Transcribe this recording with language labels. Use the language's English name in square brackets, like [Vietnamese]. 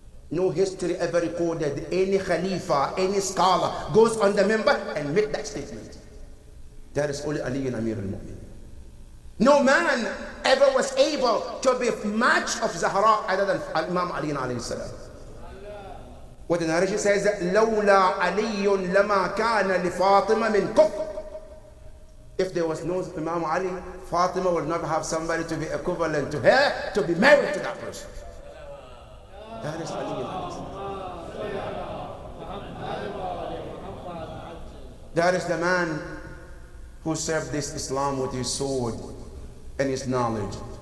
[English] No history ever recorded, any Khalifa, any scholar goes on the minbar and make that statement. That is only Ali and Amir al-Mu'minin. No man ever was able to be match of Zahra other than Imam Ali alayhi salam. What the narration says, [Arabic] لولا علي لما كان لفاطمة من كفر. [English] If there was no Imam Ali, Fatima would not have somebody to be equivalent to her, to be married to that person. That is Ali alayhi salam. That is the man who served this Islam with his sword and his knowledge.